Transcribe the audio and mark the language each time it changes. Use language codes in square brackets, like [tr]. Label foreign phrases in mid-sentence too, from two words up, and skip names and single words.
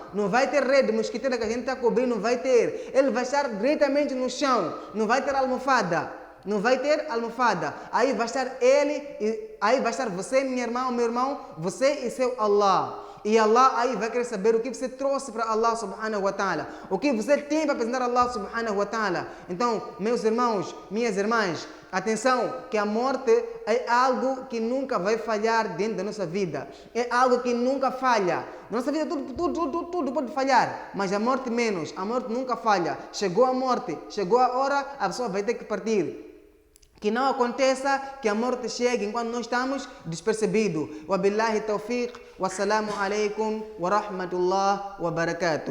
[pt] Não vai ter rede mosquiteira que a gente está cobrindo. Não vai ter. Ele vai estar diretamente no chão. Não vai ter almofada. Não vai ter almofada. Aí vai estar ele. Aí vai estar você, minha irmã, meu irmão. Você e seu Allah. E Allah aí vai querer saber o que você trouxe para Allah [ar] سبحانه وتعالى. [pt] O que você tem para apresentar a Allah [ar] سبحانه وتعالى. [pt] Então, meus irmãos, minhas irmãs, atenção, que a morte é algo que nunca vai falhar dentro da nossa vida. É algo que nunca falha. Na nossa vida tudo pode falhar, mas a morte menos. A morte nunca falha. Chegou a morte, chegou a hora, a pessoa vai ter que partir. Que não aconteça que a morte chegue enquanto nós estamos despercebidos. [ar] وبالله التوفيق، والسلام عليكم ورحمة الله وبركاته.